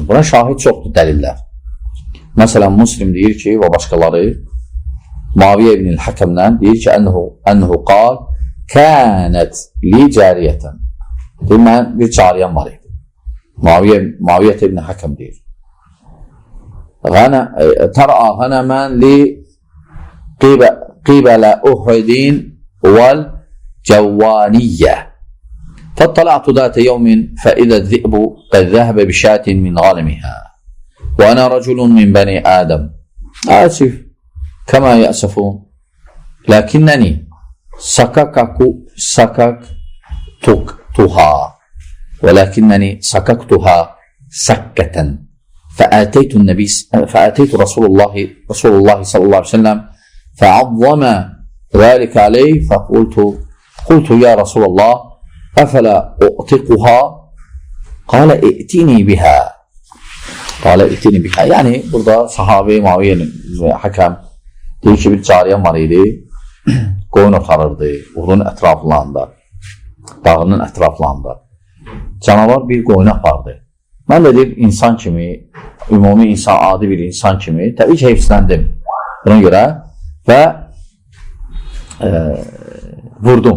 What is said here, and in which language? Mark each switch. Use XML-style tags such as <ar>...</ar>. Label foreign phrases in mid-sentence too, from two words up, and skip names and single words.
<az>Buna şahid çoxdur dəlillər. Məsələn, Müslim deyir ki, və başqaları Muaviyyə ibn-i Həkəmdən deyir ki,</az> <ar>أنه قال كانت لي جارية.</ar> <az>Deyir, mən bir cariyəm var idi. Muaviyyə ibn-i Həkəm deyir.</az> <ar>ترعى غنما لي قبل أحد والجوانية. فاطلعت ذات يوم فإذا الذئب قد ذهب بشاة من غنمها وأنا رجل من بني آدم آسف كما يأسفون لكنني سككتها ولكنني سككتها سكة فأتيت رسول الله صلى الله عليه وسلم فعظم ذلك عليه فقلت يا رسول الله أفلا أعتقها قال ائتني بها</ar> <az>yani burada sahabe Muaviyyə Həkəm deyir ki, bir cariyəm var idi, qoyun otarırdı Uğdun ətraflarında, dağının ətraflarında. Canavar bir qoyunu apardı. Mən də deyir, insan kimi, ümumi insan, adi bir insan kimi təbii ki, hepsləndim buna görə və vurdum.</az>